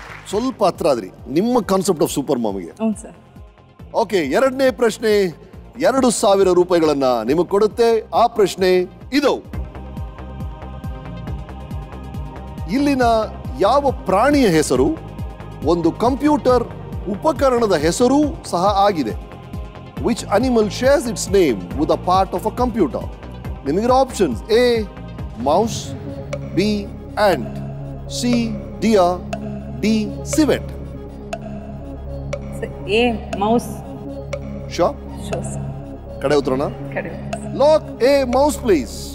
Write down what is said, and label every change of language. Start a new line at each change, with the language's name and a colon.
Kannada: ಸ್ವಲ್ಪ ಹತ್ರ ಆದ್ರಿ ನಿಮ್ಮ ಕಾನ್ಸೆಪ್ಟ್ ಆಫ್ ಸೂಪರ್ ಮಾಮಿಗೆ. ಓಕೆ, ಎರಡನೇ ಪ್ರಶ್ನೆ 2,000 ರೂಪಾಯಿಗಳನ್ನ ನಿಮಗೆ ಕೊಡುತ್ತೆ. ಆ ಪ್ರಶ್ನೆ ಇದು: ಇಲ್ಲಿನ ಯಾವ ಪ್ರಾಣಿಯ ಹೆಸರು ಒಂದು ಕಂಪ್ಯೂಟರ್ ಉಪಕರಣದ ಹೆಸರು ಸಹ ಆಗಿದೆ?
English: Which animal shares its name with a part of a computer?
Kannada: ನಿಮಗೆ options: A mouse, B ant, C deer, D civet. A mouse.
English: Shore?
Kannada: ಕಡೆ ಉತ್ತರನ?
English: Lock a mouse please.